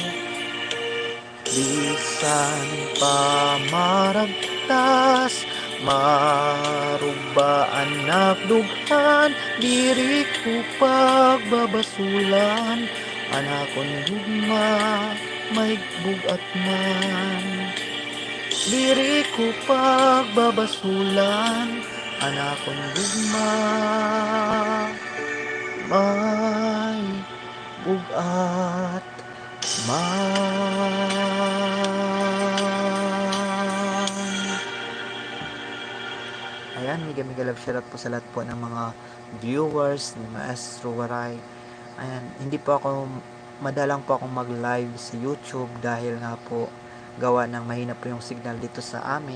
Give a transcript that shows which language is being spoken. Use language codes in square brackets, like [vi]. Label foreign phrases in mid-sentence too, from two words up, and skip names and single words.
[war] Bisan pa maragtas, marubaan nakdughan, diri ko pagbabasulan, anakon gugma may bugat man. Diri ko pagbabasulan, anakon gugma may bugat man. [tl] Ayan, [en] mega love shoutout [tl] po sa lahat po ng mga viewers ni Maestro Waray. Ayan, hindi po ako madalang po akong mag-live sa YouTube dahil nga po gawa ng mahina po yung signal dito sa amin.